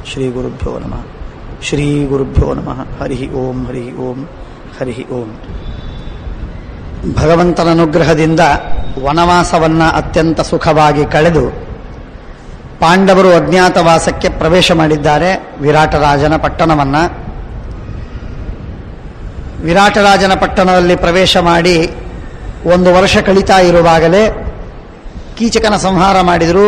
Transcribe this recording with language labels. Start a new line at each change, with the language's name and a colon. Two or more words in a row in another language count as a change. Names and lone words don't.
Sanskrit: ಶ್ರೀ ಗುರುಭ್ಯೋ ನಮಃ. ಶ್ರೀ ಗುರುಭ್ಯೋ ನಮಃ. ಹರಿ ಓಂ ಹರಿ ಓಂ ಹರಿ ಓಂ.
Kannada: ಭಗವಂತನ ಅನುಗ್ರಹದಿಂದ ವನವಾಸವನ್ನು ಅತ್ಯಂತ ಸುಖವಾಗಿ ಕಳೆದು ಪಾಂಡವರು ಅಜ್ಞಾತವಾಸಕ್ಕೆ ಪ್ರವೇಶ ಮಾಡಿದ್ದಾರೆ. ವಿರಾಟರಾಜನ ಪಟ್ಟಣವನ್ನು ವಿರಾಟರಾಜನ ಪಟ್ಟಣದಲ್ಲಿ ಪ್ರವೇಶ ಮಾಡಿ 1 ವರ್ಷ ಕಳೀತಾ ಇರುವಾಗಲೇ ಕೀಚಕನ ಸಂಹಾರ ಮಾಡಿದರು.